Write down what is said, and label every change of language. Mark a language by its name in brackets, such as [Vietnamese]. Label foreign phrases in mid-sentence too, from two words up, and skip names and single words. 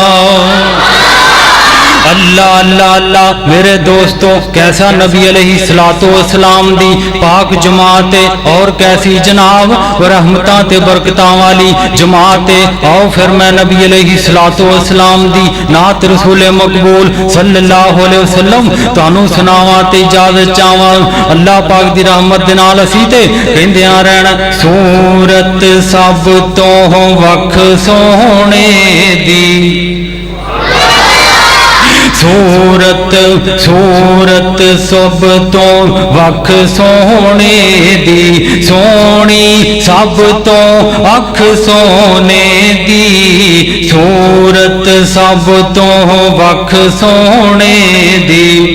[Punjabi] अल्लाह अल्लाह अल्लाह। میرے دوستو، کیسا نبی [Arabic] عليه الصلاة والسلام [Punjabi] دی پاک جماعت ہے، تے کیسی جناب رحمتاں تے برکتاں والی جماعت ہے. آؤ فیر میں نبی [Arabic] عليه الصلاة والسلام [Punjabi] دی نعت رسول مقبول [Arabic] صلى الله عليه وسلم [Punjabi] تانوں سناواں تے اجازت چاہواں. اللہ پاک دی رحمت دے نال اسیں تے کہندیاں رہنا، صورت سب توں وکھ سوہنے دی، صورت صورت سب توں وکھ سوہنے دی، سوہنی سب توں اکھ سوہنے دی، صورت سب توں وکھ سوہنے دی.